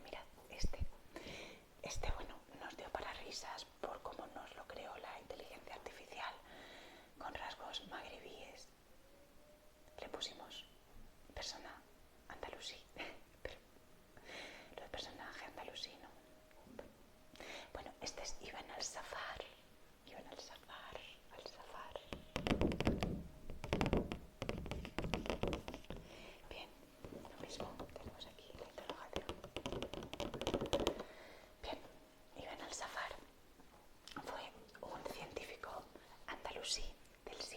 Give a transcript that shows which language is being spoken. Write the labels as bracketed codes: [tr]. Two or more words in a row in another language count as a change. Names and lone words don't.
[es] Mirad, este bueno, nos dio para risas por cómo nos lo creó la inteligencia artificial, con rasgos magrebíes. Le pusimos persona andalusí, pero lo de personaje andalusí no. Bueno, este es Ibn al-Safar. Ibn al-Safar, al-Safar. Bien, lo mismo, tenemos aquí la interrogación. Bien, Ibn al-Safar fue un científico andalusí